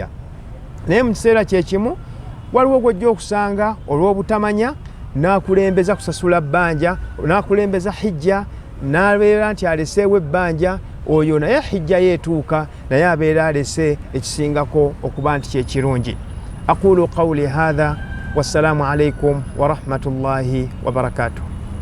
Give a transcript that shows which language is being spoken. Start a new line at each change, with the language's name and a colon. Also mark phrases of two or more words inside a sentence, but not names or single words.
Ganda: Naye mu kiseera kyekimu waliwo gwojja okusanga olw'obutamanya n'akulembeza kusasula bbanja, n'akulembeza hijja, n'abeera nti aleseewo ebbanja, oyo naye hijja yeetuuka naye abeera alese ekisingako okuba nti kyekirungi.
Arabic: أقول قولي هذا، والسلام عليكم ورحمة الله وبركاته.